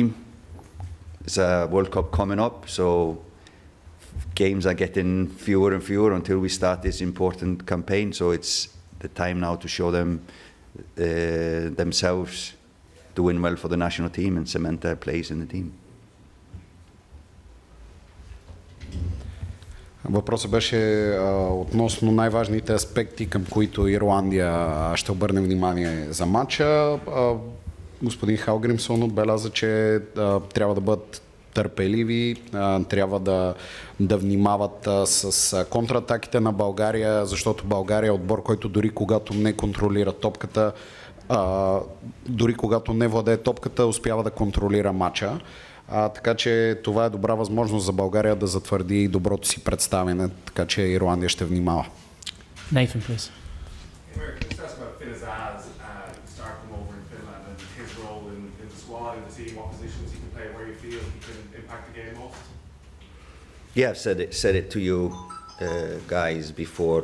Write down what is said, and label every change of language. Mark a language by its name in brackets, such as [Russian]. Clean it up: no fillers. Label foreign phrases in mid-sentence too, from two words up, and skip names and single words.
[English] It's a World Cup coming up, so games are getting fewer and fewer until we start this important campaign. So it's the time now to show them themselves doing well for the national team and cement their place in the team. [Bulgarian] Въпросът беше относно най-важните аспекти, към които Ирландия ще обърне внимание за матча. Господин Халгримсон отбеляза, че трябва да бъдат търпеливи, трябва да внимават с контратаките на България, защото България е отбор, който дори когато не контролира топката, дори когато не владее топката, успява да контролира матча. Така че това е добра възможност за България да затвърди доброто си представяне, така че Ирландия ще внимава. [English] Nathan, please. Yeah, I've said it to you guys before.